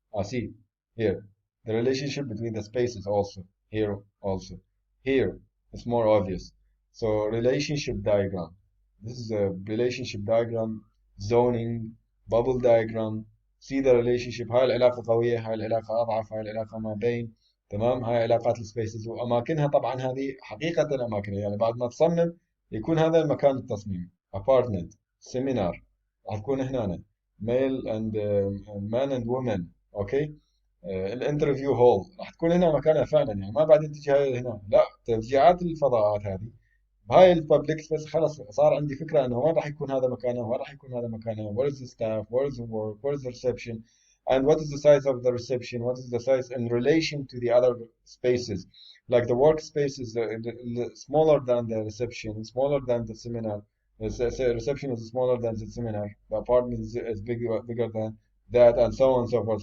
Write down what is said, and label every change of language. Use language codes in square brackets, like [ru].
[en] See here the relationship between the spaces also here also here it's more obvious. So relationship diagram. This is a relationship diagram, zoning, bubble diagram. See the relationship. [ar] هاي العلاقة قوية، هاي العلاقة أضعف، هاي العلاقة ما بين. تمام. هاي علاقات السبيسز وأماكنها. طبعا هذه حقيقة أماكنها يعني بعد ما تصمم يكون هذا المكان التصميم. [en] apartment, seminar [ar] راح تكون هنا [en] male and man and women. [ar] اوكي. الانترفيو هول راح تكون هنا مكانها فعلا يعني ما بعدين تجي هاي هنا لا. توزيعات الفضاءات هذه بهاي الببليك بس خلاص صار عندي فكره انه وين راح يكون هذا مكانه وين راح يكون هذا مكانه. [en] Where is the staff, where is the work, where is the reception, and what is the size of the reception, what is the size in relation to the other spaces. Like the workspace is smaller than the reception, smaller than the seminar. The reception is smaller than the seminar. The apartment is bigger than that, and so on and so forth.